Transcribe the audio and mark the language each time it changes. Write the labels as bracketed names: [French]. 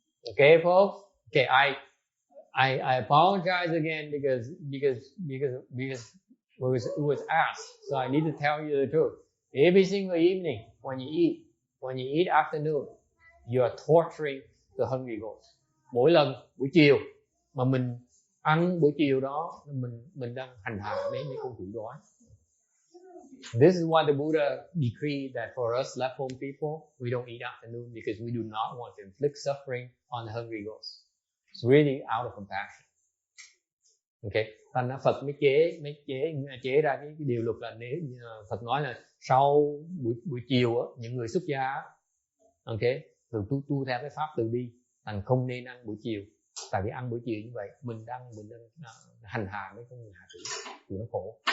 [English] Okay, folks. Okay, I apologize again because it was asked. So I need to tell you the truth. Every single evening when you eat afternoon, you are torturing the hungry ghost. [Vietnamese] Mỗi lần buổi chiều mà mình ăn buổi chiều đó, mình đang hành hạ mấy con quỷ đói. [English] This is why the Buddha decreed that for us left home people, we don't eat afternoon because we do not want to inflict suffering on the hungry ghosts. It's really out of compassion. [Vietnamese] Okay, thành ra Phật mới chế ra cái điều luật là nếu Phật nói là sau buổi chiều á, những người xuất gia, okay, từ tu theo cái pháp từ bi, thành không nên ăn buổi chiều, tại vì ăn buổi chiều như vậy mình đang hành hạ mấy con người hạ tử, thì nó khổ.